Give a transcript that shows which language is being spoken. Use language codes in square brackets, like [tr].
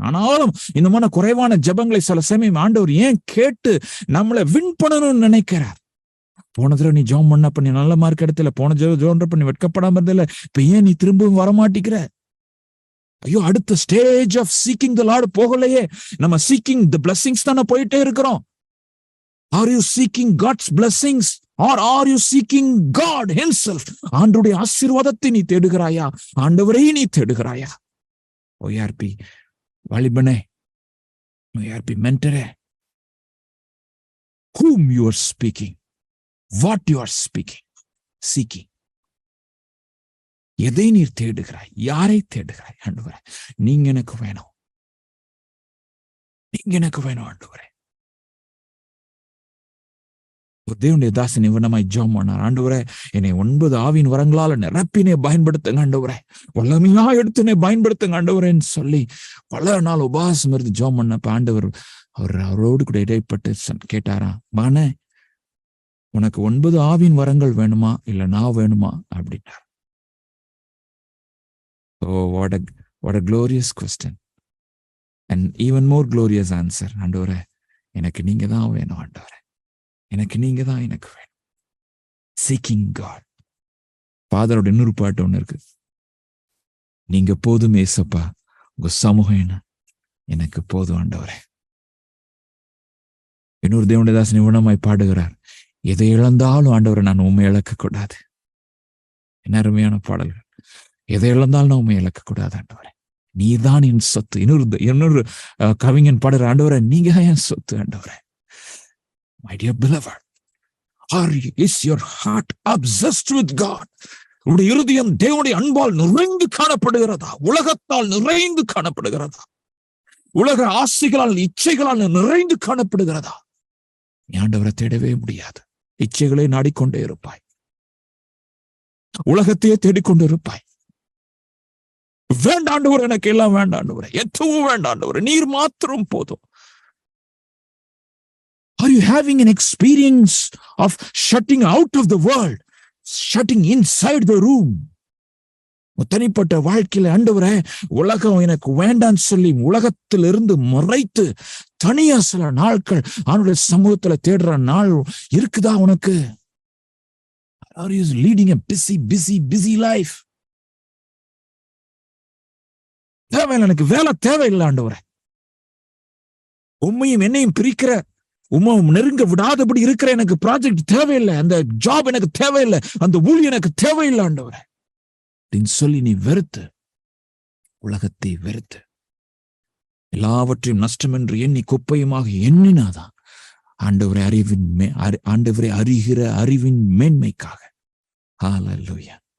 [ta] ஆனாலும் இந்த மாதிரி குறைவான ஜெபங்களை சில சமயம் ஆண்டவர் ஏன் கேட்டு நம்மளை வின் பண்ணணும்னு நினைக்கிறார். போன தடவை நீ ஜோம் பண்ண நீ நல்ல மார்க் எடுத்துல, போன ஜோன்றப்ப நீ வெட்கப்படாம இருந்தல, இப்ப ஏன் நீ திரும்பவும் வரமாட்டிக்கிற? ஐயோ, அடுத்த [en] stage of seeking the Lord [ta] போகலையே. நம்ம [en] seeking the blessings [ta] தானே போயிட்டே இருக்கிறோம். [en] Are you seeking God's blessings or are you seeking God himself? [ta] ஆண்டவருடைய ஆசீர்வாதத்தை நீ தேடுகிறாயா? ஆண்டவரை நீ தேடுகிறாயா? ORP வாலிபனே, ORP மென்டரே, [en] whom you are speaking, what you are speaking, seeking. [ta] எதை நீ தேடுகிறாய்? யாரை தேடுகிறாய்? ஆண்டவரே, நீங்க எனக்கு வேணும், நீங்க எனக்கு வேணும் ஆண்டவரே. தேவனுடைய தாசன் இவனமாய் ஜெபம் பண்ணார். ஆண்டவரே, என்னை 9 ஆவியின் வரங்களால நிரப்பினே பயன்படுத்துங்க ஆண்டவரே, வல்லமையா எடுத்துனே பயன்படுத்துங்க ஆண்டவரேன்னு சொல்லி பல நாள் உபவாசம் இருந்து ஜெபம் பண்ணப்ப ஆண்டவர் அவரோடு கூட இடைப்பட்டு கேட்டாரா, மகனே, உனக்கு 9 ஆவியின் வரங்கள் வேணுமா இல்ல நான் வேணுமா அப்படின்னார். [en] Oh, what a glorious question and even more glorious answer. [ta] ஆண்டவரே, எனக்கு நீங்க தான் வேணும் ஆண்டவரே, எனக்கு நீங்க தான் எனக்கு வேணும். [en] Seeking God. [ta] ஃபாதரோட இன்னொரு பாட்டு ஒண்ணு இருக்கு, நீங்க போதும் ஏசப்பா, உங்க சமூகம் எனக்கு போதும் ஆண்டவரே. இன்னொரு தேவனுடைய தாசன் இவனமாய் பாடுகிறார், எதை இழந்தாலும் ஆண்டவரை நான் உண்மை இழக்க கூடாது. என்ன அருமையான பாடல்கள். எதை இழந்தாலும் நான் உண்மை இழக்க கூடாது ஆண்டவரே, நீதான் என் சொத்து. இன்னொரு கவிஞன் பாடுற, ஆண்டவரே நீங்க தான் என் சொத்து ஆண்டவரே. [en] My dear beloved, is your heart obsessed with God? [ta] உங்களுடைய இருதயம் தேவனுடைய அன்பால் நிறைந்து காணப்படுகிறதா? உலகத்தால் நிறைந்து காணப்படுகிறதா? உலக ஆசைகளால் இச்சைகளால் நிறைந்து காணப்படுகிறதா? ஆண்டவரை தேடவே முடியாது. இச்சைகளை நாடிக்கொண்டே இருப்பாய், உலகத்தையே தேடிக்கொண்டு இருப்பாய். வேண்டாண்டவர், எனக்கு எல்லாம் வேண்டாண்டவர், எதுவும் வேண்டாண்டவர், நீர் மாத்திரம் போதும். [en] Are you having an experience of shutting out of the world, shutting inside the room? [ta] தனிப்பட்ட வாழ்க்கையில ஆண்டவரே, உலகம் எனக்கு வேண்டான்னு சொல்லி உலகத்திலிருந்து மறைத்து தனியா சில நாட்கள் அவனுடைய சமூகத்துல தேடுற நாள் இருக்குதா உனக்கு? [en] Are you leading a busy life? [ta] தேவையில்லை, எனக்கு வேலை தேவையில்லை ஆண்டவரே. உண்மையும் என்னையும் பிரிக்கிற, உம்மை நெருங்க விடாதபடி இருக்கிற எனக்கு ப்ராஜெக்ட் தேவையில்லை, அந்த ஜாப் எனக்கு தேவையில்லை, அந்த ஊழியம் எனக்கு தேவையில்லை ஆண்டவரே அப்படின்னு சொல்லி நீ வெறுத்து, உலகத்தை வெறுத்து, எல்லாவற்றையும் நஷ்டம் என்று எண்ணி குப்பையுமாக எண்ணினாதான் ஆண்டவரை ஆண்டவரை அறிகிற அறிவின் மேன்மைக்காக. ஹல்லேலூயா.